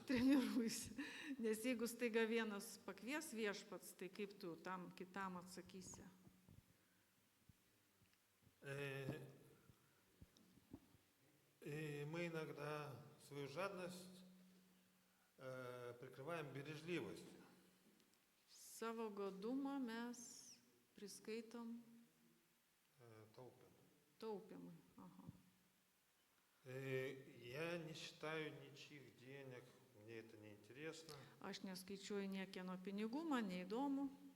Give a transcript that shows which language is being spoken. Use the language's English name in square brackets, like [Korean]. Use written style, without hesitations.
[Lithuanian] Treniruosi. Nes jeigu staiga vienas pakvies viešpats, tai kaip tu tam kitam atsakysi? [Russian] И мы иногда свою жадность прикрываем бережливостью. [Lithuanian] Savo godumą mes priskaitom Таупим. taupimui. Aha. [Russian] Я не считаю ничьих денег, мне это не интересно. [Lithuanian] Aš neskaičiuoju niekieno pinigų, man neįdomu,